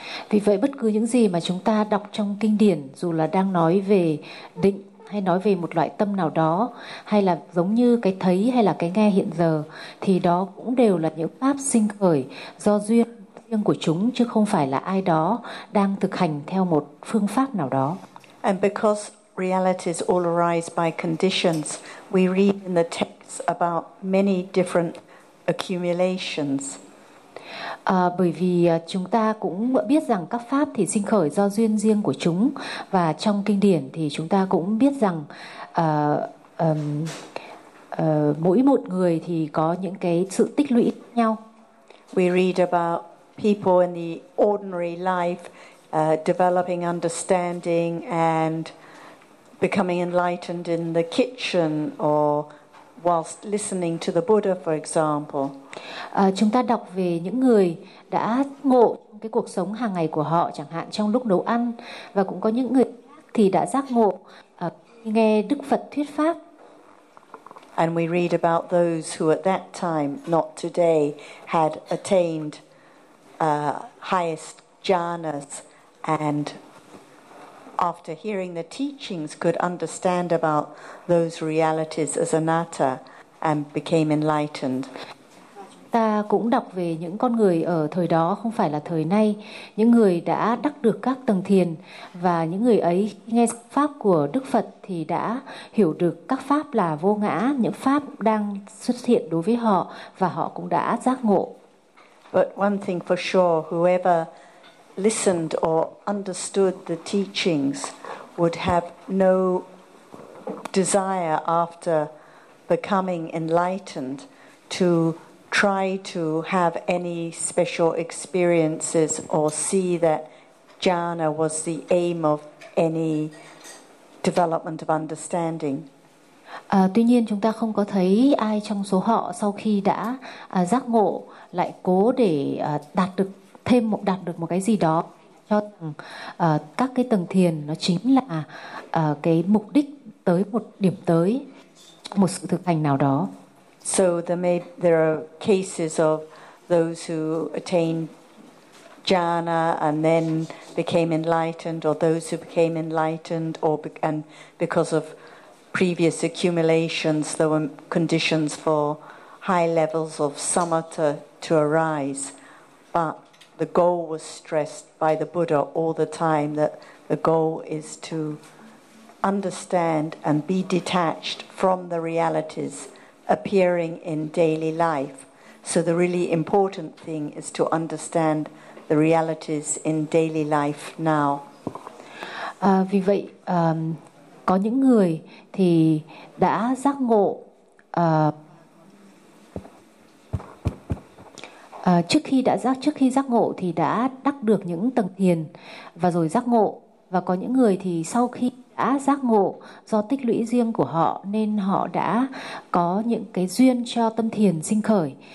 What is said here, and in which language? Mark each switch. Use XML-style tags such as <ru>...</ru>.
<vi>Vì vậy bất cứ những gì mà chúng ta đọc trong kinh điển, dù là đang nói về định hay nói về một loại tâm nào đó, hay là giống như cái thấy hay là cái nghe hiện giờ, thì đó cũng đều là những pháp sinh khởi do duyên riêng của chúng, chứ không phải là ai đó đang thực hành theo một phương pháp nào đó.</vi> <en>And because realities all arise by conditions, we read in the texts about many different accumulations.</en> <vi>Bởi vì chúng ta cũng biết rằng các pháp thì sinh khởi do duyên riêng của chúng, và trong kinh điển thì chúng ta cũng biết rằng mỗi một người thì có những cái sự tích lũy nhau.</vi> <en>We read about people in the ordinary life developing understanding and becoming enlightened in the kitchen or whilst listening to the Buddha, for example.</en> <vi>Chúng ta đọc về những người đã ngộ trong cái cuộc sống hàng ngày của họ, chẳng hạn trong lúc nấu ăn, và cũng có những người khác thì đã giác ngộ nghe Đức Phật thuyết pháp.</vi> <en>And we read about those who at that time, not today, had attained highest jhanas and after hearing the teachings could understand about those realities as anatta and became enlightened.</en> <vi>Ta cũng đọc về những con người ở thời đó, không phải là thời nay, những người đã đắc được các tầng thiền, và những người ấy nghe pháp của Đức Phật thì đã hiểu được các pháp là vô ngã, những pháp đang xuất hiện đối với họ, và họ cũng đã giác ngộ.</vi> <en>But one thing for sure, whoever listened or understood the teachings would have no desire after becoming enlightened to try to have any special experiences or see that jhana was the aim of any development of understanding.</en> <vi>Tuy nhiên chúng ta không có thấy ai trong số họ sau khi đã giác ngộ lại cố để đạt được một cái gì đó, cho các cái tầng thiền nó chính là cái mục đích tới một điểm tới, một sự thực hành nào đó.</vi> <en>So there are cases of those who attained jhana and then became enlightened, or those who became enlightened and because of previous accumulations there were conditions for high levels of samatha to arise, but the goal was stressed by the Buddha all the time that the goal is to understand and be detached from the realities appearing in daily life. So the really important thing is to understand the realities in daily life now.</en> <vi>Vì vậy có những người thì đã giác ngộ trước khi giác ngộ thì đã đắc được những tầng thiền và rồi giác ngộ, và có những người thì sau khi đã giác ngộ do tích lũy riêng của họ nên họ đã có những cái duyên cho tâm thiền sinh khởi.</vi>